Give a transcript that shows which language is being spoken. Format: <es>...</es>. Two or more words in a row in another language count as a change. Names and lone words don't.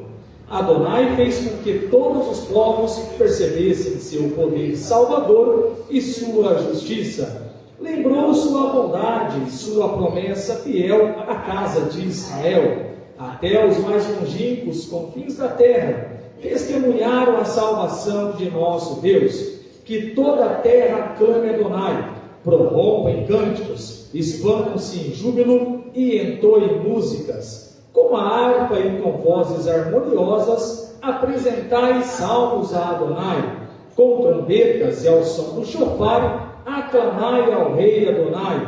<pt>Adonai fez com que todos os povos percebessem seu poder salvador e sua justiça. Lembrou sua bondade, sua promessa fiel à casa de Israel. Até os mais longínquos confins da terra testemunharam a salvação de nosso Deus. Que toda a terra clame Adonai, prorrompam em cânticos, expandam-se em júbilo e entoem músicas. Com a harpa e com vozes harmoniosas, apresentai salmos a Adonai. Com trombetas e ao som do chofar, aclamai ao rei Adonai.</pt>